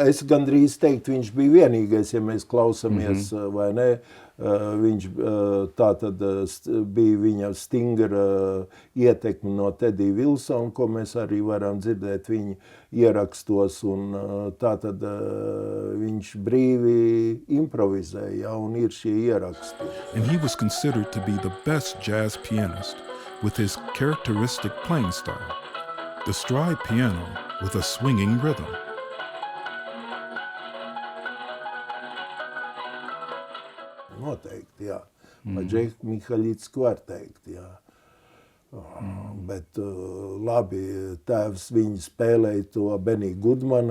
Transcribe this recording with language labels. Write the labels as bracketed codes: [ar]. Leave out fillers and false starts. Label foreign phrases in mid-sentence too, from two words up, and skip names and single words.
[lv] Es gandrīz teiktu, viņš bija vienīgais, ja mēs klausamies, vai ne, viņš tātad bija viņa stingra ietekme no Teddy Wilsona, ko mēs arī varam dzirdēt viņa ierakstos, un tātad viņš brīvi improvizēja, un ir šie ieraksti. [en] And he was considered to be the best jazz pianist with his characteristic playing style. The stride piano with a swinging rhythm. [lv] Noteikti, jā. Par Džeku Mihaļicku var teikt, jā. Bet labi, tēvs viņi spēlēja to Benny Goodmana.